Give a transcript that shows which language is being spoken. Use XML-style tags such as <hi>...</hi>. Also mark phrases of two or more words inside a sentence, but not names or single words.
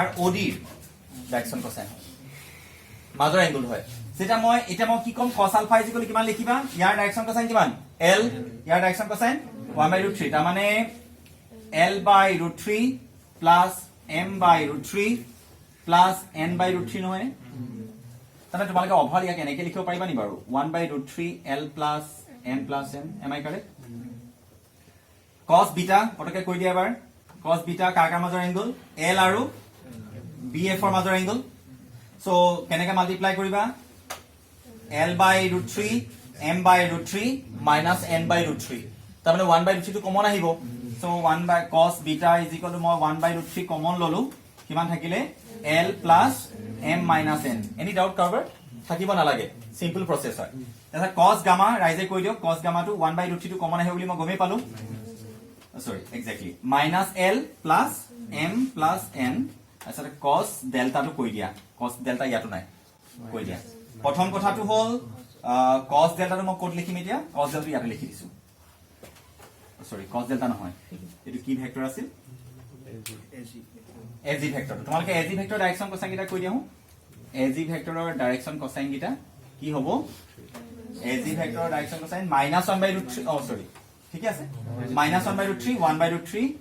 <as>OD</as> <en>direction cosine</en> <as>মাজৰ এংগুল হয় সেটা মই কি কম</as> <en>cos alpha</en> <as>কিমান লিখিবা ইয়াৰ</as> <en>direction cosine</en> <as>কিমান L ইয়াৰ</as> <en>direction cosine</en> <as>1/√3 তাৰ মানে</as> <en>L/√3 plus m/√3 plus n/√3</en> <as>নহয় তাতে তোমালোকে অভাৰ ইয়াক এনেকৈ লিখিব পাৰিবা নি বাৰু 1/√3</as> <en>L plus m plus n am I correct cos beta</en> <as>পটকে কৈ দিয়া এবাৰ</as> <en>cos beta</en> <as>কাকা মাজৰ এংগুল L আৰু BF ৰ মাজৰ এংগুল সো কেনেকৈ মাল্টিপ্লাই কৰিবা</as> <en>L/√3 m/√3 minus n/√3</en> <as>তাৰ মানে 1/√3 টো কমন আহিব সো</as> <en>1 by cos beta</en> <as>মই 1/√3 কমন ললো কিমান থাকিলে</as> <en>L plus m minus n any doubt</en> <as>কাৰবাৰ থাকিব নালাগে</as> <en>simple process</en> <as>হয় এটা</as> <en>cos gamma</en> <as>ৰাইজে কৈ দিও</as> <en>cos gamma</en> <as>টো 1/√3 টো কমন আহে বুলি মই গমে পালো</as> <en>sorry exactly minus L plus m plus n</en> <as>আসলে</as> <en>cos delta</en> <as>টো কৈ দিয়া</as> <en>cos delta</en> <as>ইয়াটো নাই কৈ দিয়া প্ৰথম কথাটো হল</as> <en>cos delta</en> <as>টো মই কোড লিখিম এতিয়া</as> <en>cos delta</en> <as>ইয়াতে লিখি দিছো সৰি</as> <en>cos delta</en> <as>নহয় এটো কি ভেক্টৰ আছিল AG ভেক্টৰ তোমালোকে AG ভেক্টৰ</as> <en>direction cosine</en> <as>গিটা কৈ দিও AG ভেক্টৰৰ</as> <en>direction cosine</en> <as>গিটা কি হ'ব AG ভেক্টৰৰ</as> <en>direction cosine</en> <as>-1/√3 সৰি ঠিক আছে -1/√3 1/√3</as>